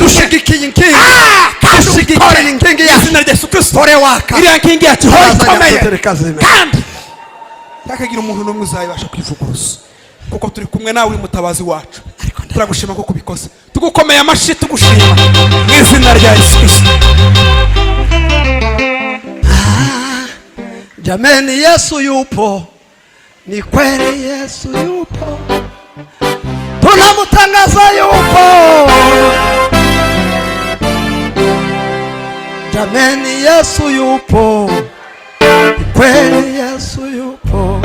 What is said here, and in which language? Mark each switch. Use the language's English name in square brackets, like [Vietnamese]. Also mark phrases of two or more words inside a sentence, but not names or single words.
[Kinyarwanda] dushigikiye inkingi dushigikiye inkingi mu izina rya Yesu Kristo tore waka iriya nkingi yacu ikomeye kandi ntakagira umuntu n'umwe uzayibasha kwivuguruza kuko turi kumwe nawe uri mutabazi wacu turagushima ko kubikoze tugukomeye amashi tugushima mu izina rya Yesu Kristo [Swahili] Jameni Yesu yupo, ni kweli Yesu yupo, tunamutangaza yupo. Jameni Yesu yupo, ni kweli Yesu yupo,